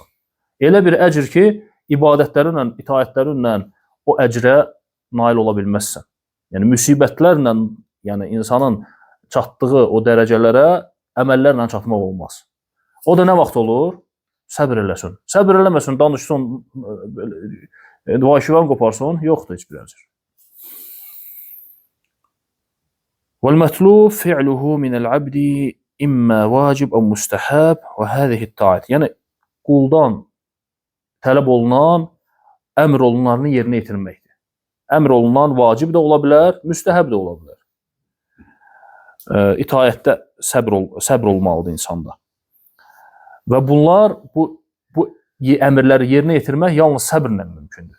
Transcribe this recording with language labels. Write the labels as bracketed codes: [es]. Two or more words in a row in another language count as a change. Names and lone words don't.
[az] Elə bir əcr ki, ibadətlərinlə, itaətlərinlə o əcrə nail ola bilməzsən. Yəni müsibətlərlə, yəni insanın çatdığı o dərəcələrə əməllərlə çatmaq olmaz. O da nə vaxt olur? Səbr eləsin. Səbr eləməsin, danışsın, vacifəni qoparsın, yoxdur heç bir əcr. [ar] وَالْمَطْلُوبُ فِعْلُهُ مِنَ الْعَبْدِ إِمَّا وَاجِبٌ أَوْ مُسْتَحَبٌ وَهَذِهِ الطَّاعَةُ. [az] Yəni quldan tələb olunan əmr olunanlarını yerinə yetirməkdir. Əmr olunan vacib də ola bilər, müstəhəb də ola bilər. İtaətdə səbr olmalıdır insanda. Və bunlar, bu əmrləri yerinə yetirmək yalnız səbrlə mümkündür.